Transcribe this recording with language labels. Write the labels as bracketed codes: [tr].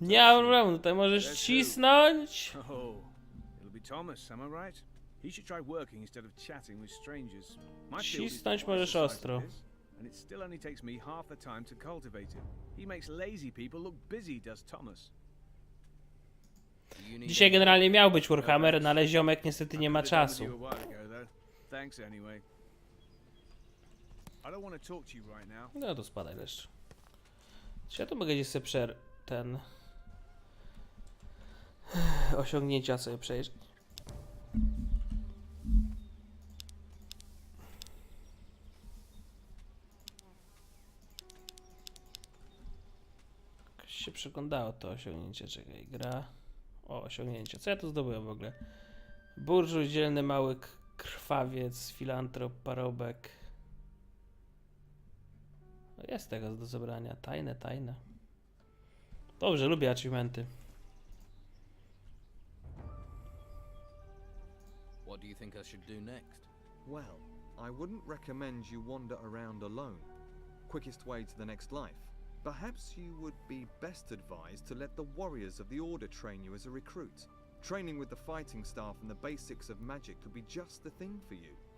[pl] Nie ma problemu, tutaj możesz cisnąć. [en] Oh, it'll be Thomas, am I right? He should try working instead of chatting with strangers. My field is [pl] Cisnąć [en] twice [pl] możesz [en] the size [pl] ostro. [en] of his, and it still only takes me half the time to cultivate it. He makes lazy people look busy, does Thomas. [pl] Dzisiaj generalnie miał być Warhammer, no ale ziomek niestety nie ma czasu. [en] Thanks anyway. I don't want to talk to you right now. [pl] No to spadaj jeszcze. Czy ja tu mogę gdzieś sobie ten osiągnięcia sobie przejrzeć? Jakoś się przeglądało to osiągnięcie, czekaj, gra. O, osiągnięcie. Co ja tu zdobyłem w ogóle? Burżuj, dzielny mały krwawiec, filantrop, parobek. No jest tego do zebrania. Tajne. Dobrze, lubię achievementy. [en] What do you think I should do next? Well, I wouldn't recommend you wander around alone. Quickest way to the next life. Perhaps you would be best advised to let the warriors of the Order train you as a recruit. Training with the fighting staff and the basics of magic could be just the thing for you.